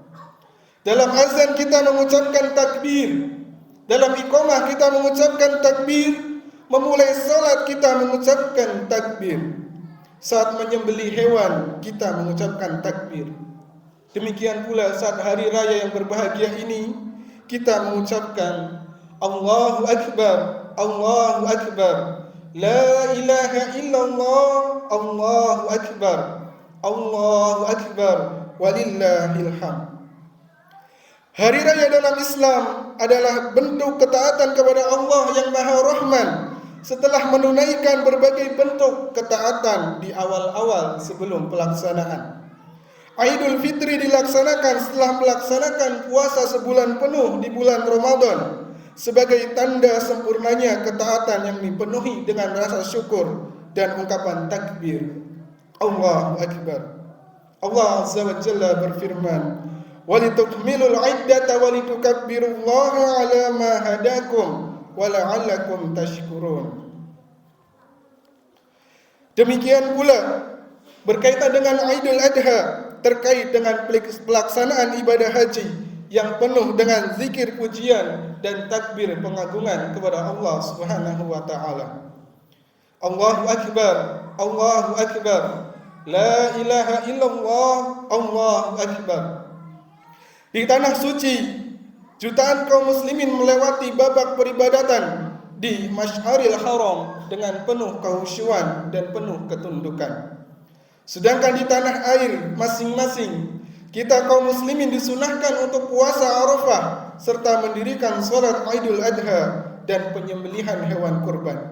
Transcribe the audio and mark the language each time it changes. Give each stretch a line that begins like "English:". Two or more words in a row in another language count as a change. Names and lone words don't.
Indonesian: Dalam azan kita mengucapkan takbir, dalam iqamah kita mengucapkan takbir, memulai salat kita mengucapkan takbir. Saat menyembelih hewan kita mengucapkan takbir. Demikian pula saat hari raya yang berbahagia ini kita mengucapkan
Arabic: الله أكبر الله أكبر لا إله إلا الله الله أكبر الله أكبر ولله الحمد.
Indonesian: Hari raya dalam Islam adalah bentuk ketaatan kepada Allah yang Maha Rahman setelah menunaikan berbagai bentuk ketaatan di awal-awal sebelum pelaksanaan. Idul Fitri dilaksanakan setelah melaksanakan puasa sebulan penuh di bulan Ramadan sebagai tanda sempurnanya ketaatan yang dipenuhi dengan rasa syukur dan ungkapan takbir.
Arabic: الله أكبر. الله عز وجل berfirman, "ولتكملوا العدة ولتكبروا الله على ما هداكم ولعلكم تشكرون."
Indonesian: Demikian pula berkaitan dengan Idul Adha, terkait dengan pelaksanaan ibadah haji yang penuh dengan zikir pujian dan takbir pengagungan kepada Allah
Arabic: سبحانه وتعالى. الله أكبر الله أكبر. لا إله إلا الله الله أكبر.
Indonesian: Di tanah suci, jutaan kaum muslimin melewati babak peribadatan di Masy'aril Haram dengan penuh kekhusyuan dan penuh ketundukan. Sedangkan di tanah air masing-masing, kita kaum muslimin disunahkan untuk puasa Arafah serta mendirikan salat Idul Adha dan penyembelihan hewan kurban.